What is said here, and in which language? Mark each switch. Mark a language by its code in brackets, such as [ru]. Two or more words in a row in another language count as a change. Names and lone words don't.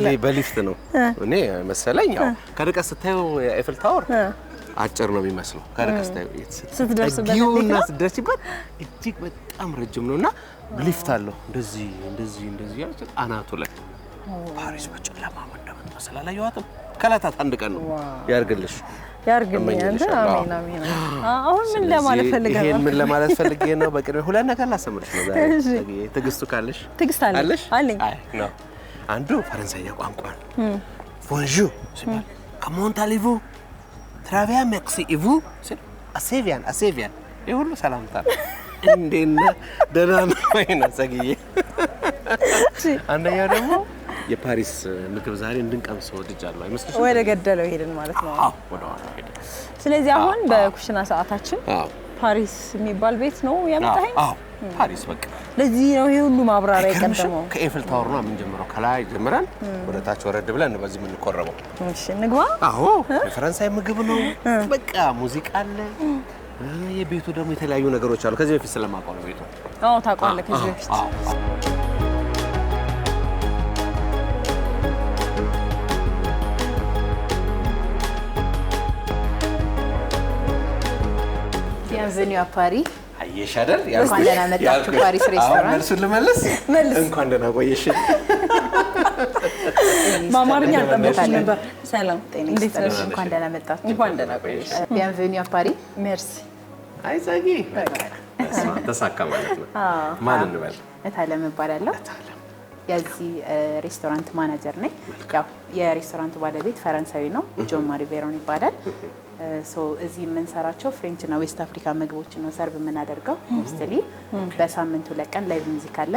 [am] በሊፍት ነው እኔ መሰለኝ። ያው ከርቀት ስታዩ ኤፍል ታወር አጭር ነው የሚመስለው ከርቀት ስታዩ ስትደርስበትና ስትደርሲበት እጅግ በጣም ረጅም ነውና ሊፍት አለው እንደዚህ ያለ አናቱ ላይ ፓሪስ በጨለማ እንደምትመስል አላየኋትም። ከላታት አንድ ቀን ነው ያርግልሽ ያርግልኝ አንተ አሜን። አሁን ምን ለማለት ፈልገህ ነው? ይሄን ምን ለማለት ፈልገህ ነው? በቅድሚያ ሁለት ነገር ላሰምርሽ ነው ዛሬ። ትግስቱ ካለሽ ትግስት አለሽ አለኝ። አይ ነው አንዱ ፈረንሳይኛ ቋንቋ ነው። ቦንጆur ሲባል [fr] comment allez-vous très merci et vous assez bien [am] ይሁሉ ሰላምታ እንዴና ደህና ነው ወይና ሰግዬ። አንደኛው ደግሞ የፓሪስ ምግብ ዛሬ እንድንቀምስ ወድጃለሁ አይመስልሽም? ወደ ገደለው ሄድን ማለት ነው። አዎ ወደ ኋላ ሄድን። ስለዚህ አሁን በኩሽና ሰዓታችን ፓሪስ የሚባል ቤት ነው ያመጣኸኝ? አዎ ፓሪስ በቃ ለዚህ ነው ይሄ ሁሉ ማብራሪያ የቀደመው። ከኤፍል ታወር ነው የምንጀምረው። ከላይ ጀምረን ወደ ታች ወረድ ብለን በዚህ ምን ቆረበው። እሺ እንግባ። አዎ የፈረንሳይ ምግብ ነው በቃ ሙዚቃ አለ። የቤቱ ደግሞ የተለያዩ ነገሮች አሉ። ከዚህ በፊት ስለማውቀው ነው ቤቱ። አዎ ታውቃለህ ከዚህ በፊት። [fr] bienvenue à Paris. [am] አየሽ አይደል? እንኳን ደህና መጣችሁ ፓሪስ ሬስቶራንት። መልሱን ልመልስ? እንኳን ደህና ቆየሽ። ማማርኛ አልጠበቅሽም ነበር። ሰላም እንዴት ነሽ? እንኳን ደህና መጣችሁ። እንኳን ደህና ቆየሽ። [fr] bienvenue à Paris. merci [am] አይ ዛጊ ተሳካ ማለት ነው። ማን እንበል? እታለም እባላለሁ። የዚህ ሬስቶራንት ማናጀር ነኝ። ያው የሬስቶራንቱ ባለቤት ፈረንሳዊ ነው፣ ጆን ማሪ ቬሮን ይባላል። እዚህ የምንሰራቸው ፍሬንች እና ዌስት አፍሪካ ምግቦችን ነው ሰርቭ የምናደርገው። ሞስትሊ በሳምንቱ ለቀን [en] live music [am] አለን።